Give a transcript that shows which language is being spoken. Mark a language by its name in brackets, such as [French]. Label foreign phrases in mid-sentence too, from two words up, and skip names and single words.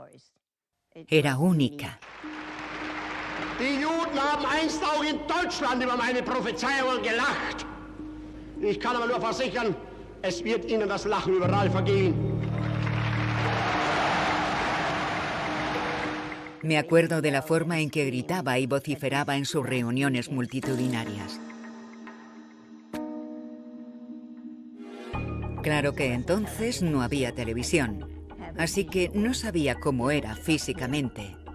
[Spanish] Era única. [German] Die Juden haben einst auch in Deutschland über meine Prophezeiungen gelacht. Ich kann aber nur versichern, es wird ihnen das Lachen überall vergehen. [Spanish] Me acuerdo de la forma en que gritaba y vociferaba en sus reuniones multitudinarias. Claro que entonces no había televisión, así que no sabía cómo era físicamente.